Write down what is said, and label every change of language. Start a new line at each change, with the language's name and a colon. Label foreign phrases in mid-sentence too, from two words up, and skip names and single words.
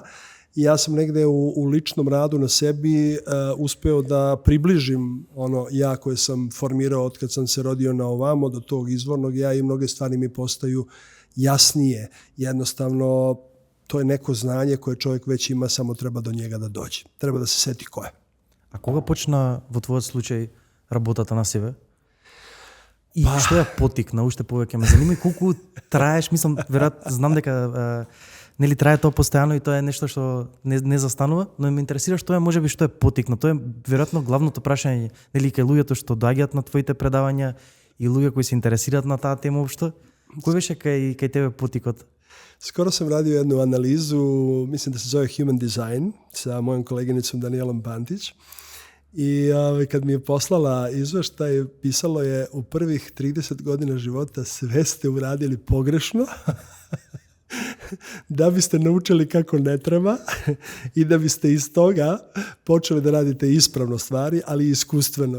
Serbian: I ja sam negde u ličnom radu na sebi uspeo da približim ono ja koje sam formirao od kad sam se rodio na ovamo do tog izvornog ja, i mnoge stvari mi postaju jasnije. Jednostavno, to je neko znanje koje čovjek već ima, samo treba do njega da dođe. Treba da se seti ko je.
Macedonian: А кога почна во твојот случај работата на себе? И што ја потикна уште повеќе? Ме занима колку траеш, мислам, веројатно знам дека нели трае тоа постојано и тоа е нешто што не застанува, но ме интересира што е можеби што е потикна. Тоа е веројатно главното прашање, нели кај луѓето што доаѓаат на твоите предавања и луѓе кои се интересираат на таа тема општо. Кој беше кај тебе потикот?
Serbian: Skoro sam radio jednu analizu, mislim da se zove Human Design, sa mojom koleginicom Danielom Pantić. I kad mi je poslala izveštaj, pisalo je u prvih 30 godina života sve ste uradili pogrešno da biste naučili kako ne treba i da biste iz toga počeli da radite ispravno stvari, ali iskustveno.